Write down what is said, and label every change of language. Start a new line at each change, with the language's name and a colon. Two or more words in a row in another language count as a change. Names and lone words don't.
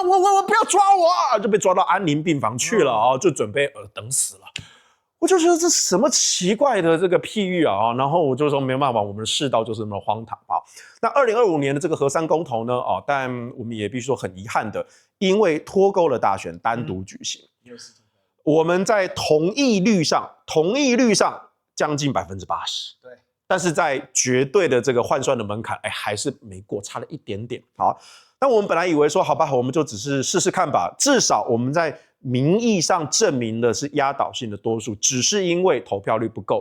Chinese: 我不要抓我就被抓到安寧病房去了就準備等死了。我就覺得這什麼奇怪的這個譬喻然後我就說沒辦法，我們的世道就是那麼荒唐那2025年的這個核三公投呢但我們也必須說很遺憾的，因為脫鈎了大選單獨舉行。我們在同意率上將近80%，對，但是在絕對的這個換算的門檻，還是沒過，差了一點點。好，那我們本來以為說，好吧，我們就只是試試看吧，至少我們在民意上證明的是壓倒性的多數，只是因為投票率不夠。